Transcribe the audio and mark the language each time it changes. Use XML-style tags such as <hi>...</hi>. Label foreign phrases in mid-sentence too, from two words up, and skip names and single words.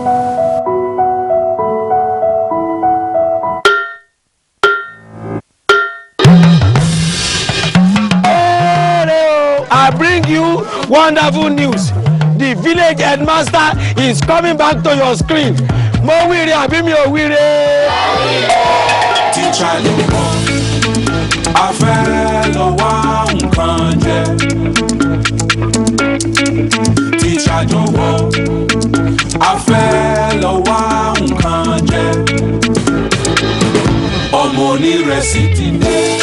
<en>I bring you wonderful news. The village headmaster is coming back to your screen.</en> <yo>Mo wiri abi mi o wiri. Teacher Dubois, a fẹ́ lọ wá nǹkan jẹ. Teacher Dubois, a fẹ́ lọ wá nǹkan jẹ. Ọmọ onírẹsì ti dé.</yo>